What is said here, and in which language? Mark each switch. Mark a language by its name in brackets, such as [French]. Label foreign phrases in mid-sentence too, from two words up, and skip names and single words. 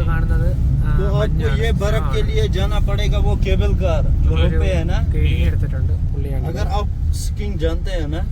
[Malayalam] കാണുന്നത് [Hindi] तो आपको ये बर्फ के लिए जाना पड़ेगा वो केबल कार जो पे है ना [Malayalam] കേടിങ് എടുത്തിട്ടുണ്ട് പുള്ളിയാണ്. [Hindi] अगर आप स्कीइंग जानते हैं ना